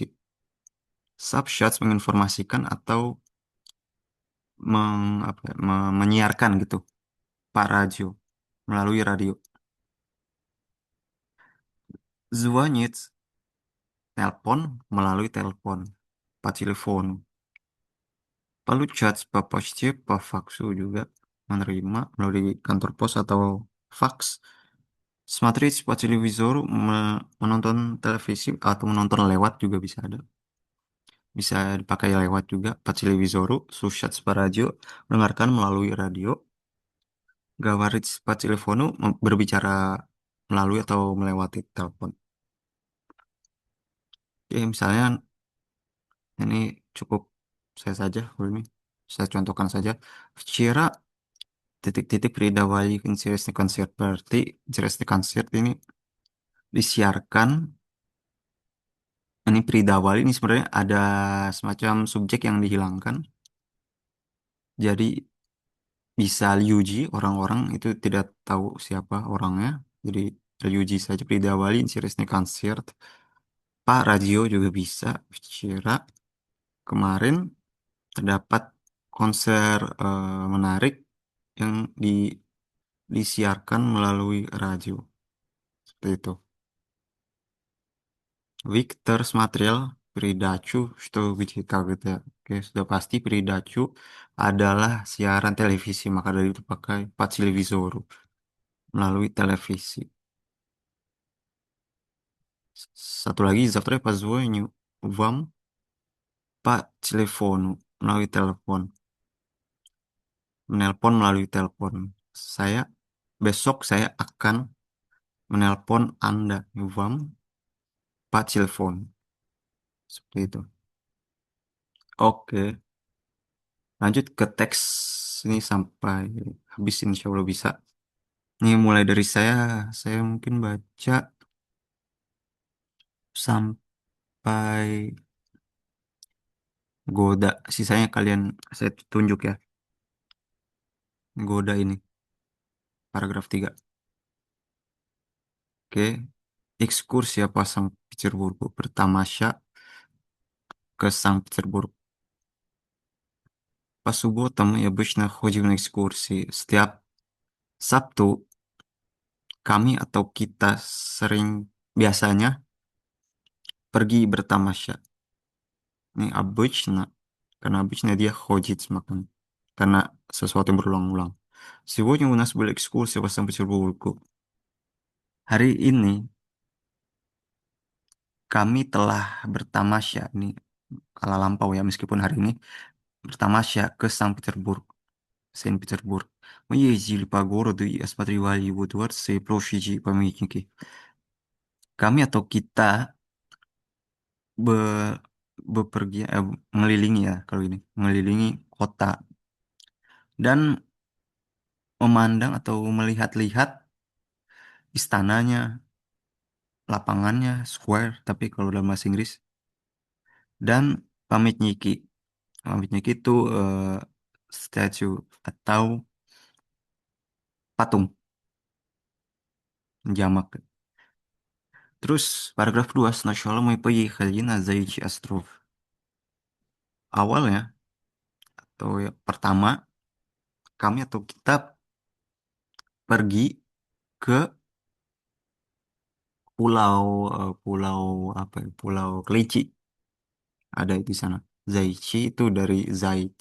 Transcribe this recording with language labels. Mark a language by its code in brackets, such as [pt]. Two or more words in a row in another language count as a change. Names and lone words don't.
[id] Subshots menginformasikan atau menyiarkan gitu. Pak radio melalui radio. Звонит, telepon melalui telepon, [ru] по телефону. Получать по почте, по факсу [id] juga menerima melalui kantor pos atau fax. [ru] Смотреть по телевизору, [id] menonton televisi atau menonton lewat juga bisa ada. Bisa dipakai lewat juga, [ru] по телевизору, слушать по радио, [id] mendengarkan melalui radio. [ru] Говорить по телефону, [id] berbicara melalui atau melewati telepon. Ya, misalnya ini cukup saya saja, ini saya contohkan saja. [ru] Včera titik-titik передавали интересный концерт. [id] Berarti [ru] интересный концерт [id] ini disiarkan. Ini передавали ini sebenarnya ada semacam subjek yang dihilangkan. Jadi bisa liuji orang-orang itu tidak tahu siapa orangnya. Jadi liuji saja [ru] передавали интересный концерт. [id] Pak radio juga bisa. Včera kemarin terdapat konser menarik yang disiarkan melalui radio. Seperti itu. [ru] Виктор смотрел передачу «Что, где, когда». [id] Oke, sudah pasti передачу adalah siaran televisi, maka dari itu pakai [ru] по телевизору, [id] melalui televisi. Satu lagi, [ru] завтра я позвоню вам по телефону, [id] melalui telepon. Menelpon melalui telepon. Besok saya akan menelpon Anda, [ru] вам по телефону. [id] Seperti itu. Oke, lanjut ke teks ini sampai habis insya Allah bisa. Ini mulai dari saya mungkin baca sampai goda. Sisanya kalian saya tunjuk ya. Goda ini, paragraf 3. Oke, ekskursi [ru] по Санкт-Петербургу. [id] Bertamasya ke Санкт-Петербург. [ru] По субботам мы обычно ходим на экскурсии. [id] Setiap Sabtu kami atau kita biasanya pergi bertamasya. Ini обычно, karena обычно dia ходит, makan. Karena sesuatu yang berulang-ulang. [ru] Сегодня у нас была экскурсия по Санкт-Петербургу. [id] Hari ini kami telah bertamasya, ini kala lampau ya, meskipun hari ini bertamasya ke Санкт-Петербург. [ru] Санкт-Петербург. Мы ездили по городу и осматривали его дворцы, площади и памятники. [id] Kami atau kita bepergian, mengelilingi ya kalau ini, mengelilingi kota dan memandang atau melihat-lihat istananya, lapangannya, square, tapi kalau dalam bahasa Inggris, dan pamятники. Pamятники itu statue atau patung, jamak. Terus paragraf 2, [ru] сначала мы поехали на Заячий остров. [id] Awalnya atau ya, pertama kami atau kita pergi ke pulau apa ya, Pulau Kelinci. Ada di sana. Zaichi itu dari Zaits.